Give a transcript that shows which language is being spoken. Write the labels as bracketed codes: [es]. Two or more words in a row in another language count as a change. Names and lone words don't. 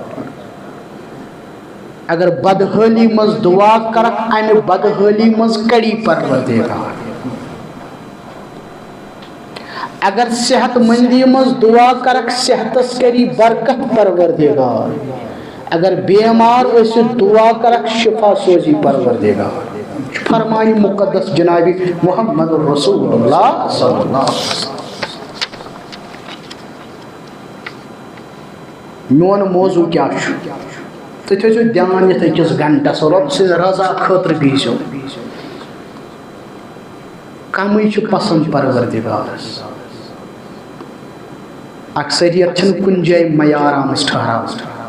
[ks] اگر بدحٲلی منٛز دعا کرکھ امہِ بدحٲلی منٛز کڑی پروردگار. اگر صحت مندی مز دعا کرک صحتس کری برکت پروردگار. اگر بیمار ٲسِتھ دعا کرک شفا سوزی پروردگار. فرمانی مقدس جناب [ar] محمد الرسول اللہ صلی اللہ علیہ وسلم. [ks] میون موضوع کیا چھُ تُہۍ تھٲیزیو دھیان یتھ أکِس گھنٹس رۄب سٕنٛزِ رضا خٲطرٕ بِہزیو. کمٕے چھُ پسند پروردگارس. اکثریت چھنہٕ کُنہِ جایہِ معیار آمٕژ ٹھہراونہٕ.